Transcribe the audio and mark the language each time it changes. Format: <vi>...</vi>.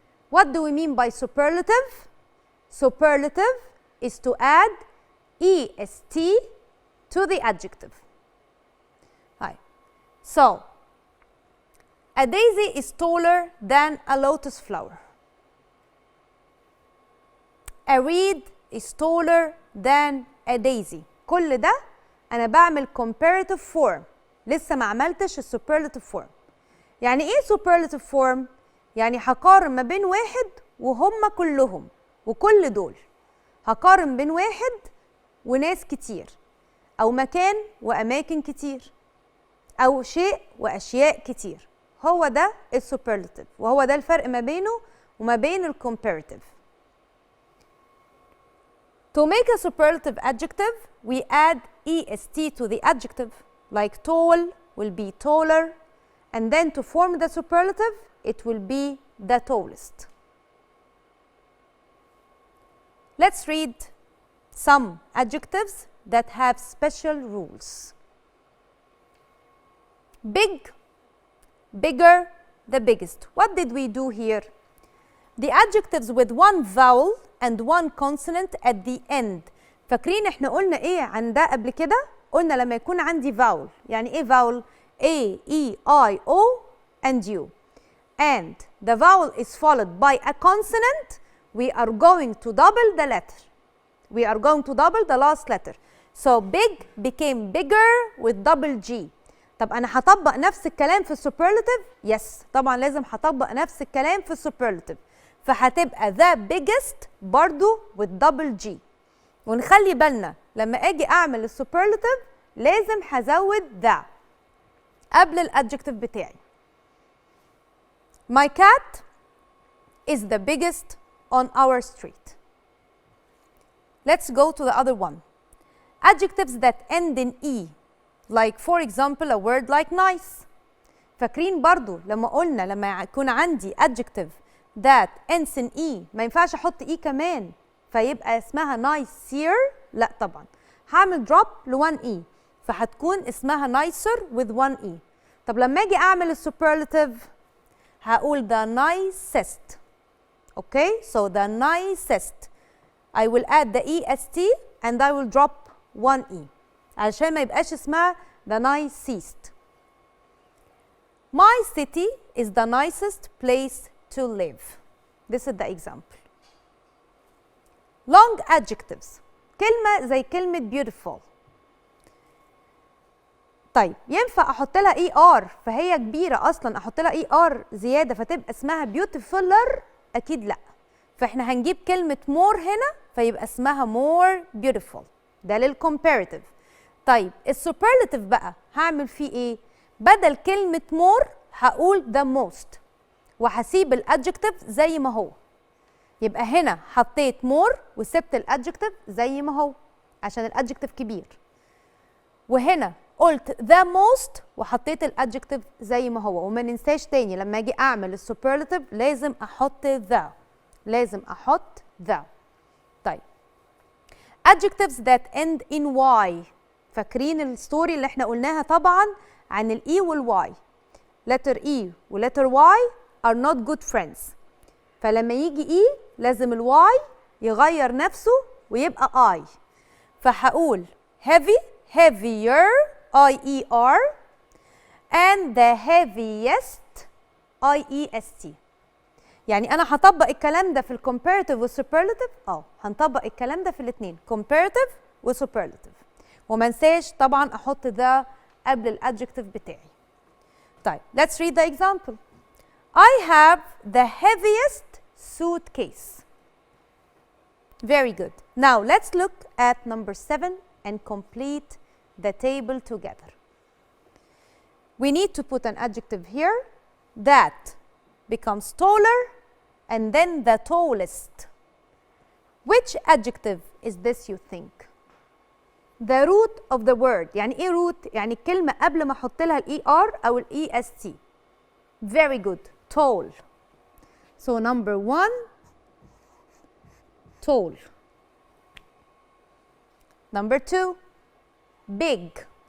<en>What do we mean by superlative? Superlative is to add est to the adjective. Hi. So, a daisy is taller than a lotus flower. A reed is taller than a daisy.</en> <ar>كل ده أنا بعمل comparative form، لسه ما عملتش السوبرلاتيف فورم. يعني إيه superlative form؟ يعني هقارن ما بين واحد وهم كلهم وكل دول، هقارن بين واحد وناس كتير، أو مكان وأماكن كتير، أو شيء وأشياء كتير. هو ده السوبرلاتيف، وهو ده الفرق ما بينه وما بين الكومباريتيف.</ar> <en>To make a superlative adjective, we add est to the adjective, like tall will be taller, and then to form the superlative, it will be the tallest. Let's read some adjectives that have special rules. Big, bigger, the biggest. What did we do here? The adjectives with one vowel and one consonant at the end.</en> <ar>فاكرين احنا قلنا ايه عن ده قبل كده؟ قلنا لما يكون عندي vowel. يعني ايه vowel؟ A, E, I, O and U.</ar> <en>And the vowel is followed by a consonant. We are going to double the letter. We are going to double the last letter. So big became bigger with double G.</en> <ar>طب أنا هطبق نفس الكلام في السوبرلاتيف؟ يس، طبعا لازم هطبق نفس الكلام في السوبرلاتيف.</ar> <en>فهتبقى the biggest برضو with double G.</en> <ar>ونخلي بالنا لما أجي أعمل السوبرلاتيف لازم هزود the قبل الادجكتيف بتاعي.</ar> <en>My cat is the biggest on our street. Let's go to the other one. Adjectives that end in E, like for example a word like nice.</en> <ar>فاكرين برضو لما قلنا لما يكون عندي</ar> <en>adjective that ends in E</en> <ar>ما ينفعش احط E كمان فيبقى اسمها nicer؟ لا طبعا، هعمل drop ل 1 E فهتكون اسمها</ar> <en>nicer with 1 E.</en> <ar>طب لما اجي اعمل السوبرلاتيف هقول the nicest.</ar> <en>Okay, so the nicest. I will add the est and I will drop 1 E</en> <ar>علشان ما يبقاش اسمها</ar> <en>the nicest. My city is the nicest place to live. This is the example. Long adjectives.</en> <ar>كلمة زي كلمة beautiful. طيب ينفع احط لها اي ار فهي كبيره اصلا احط لها اي ار زياده فتبقى اسمها beautifuler؟ اكيد لا. فاحنا هنجيب كلمه more هنا فيبقى اسمها more beautiful. ده للcomparative. طيب السوبرلاتيف بقى هعمل فيه ايه؟ بدل كلمه more هقول the most وهسيب الادجكتيف زي ما هو. يبقى هنا حطيت more وسبت الادجكتيف زي ما هو عشان الادجكتيف كبير. وهنا قلت the most وحطيت الادجكتيف زي ما هو. وما ننساش تاني لما اجي اعمل السوبرلاتيف لازم احط the. لازم احط the.</ar> <en>طيب adjectives that end in y.</en> <ar>فاكرين الستوري اللي احنا قلناها طبعا عن الاي والواي.</ar> <en>letter E و letter Y are not good friends.</en> <ar>فلما يجي E لازم الواي يغير نفسه ويبقى I.</ar> <en>فهقول heavy heavier I-E-R and the heaviest I-E-S-T.</en> <ar>يعني أنا هطبق الكلام ده في الcomparative والsuperlative؟ هنطبق الكلام ده في الاثنين comparative وsuperlative. وما انساش طبعا أحط the قبل الادجكتيف بتاعي.</ar> <en>طيب let's read the example. I have the heaviest suitcase. Very good. Now let's look at number 7 and complete the table together. We need to put an adjective here that becomes taller and then the tallest. Which adjective is this you think? The root of the word.</en> <ar>يعني ايه root؟ يعني الكلمة قبل ما احط لها الاي ار او الاي اس تي.</ar> <en>Very good. Tall. So number 1 tall. Number 2 big.</en>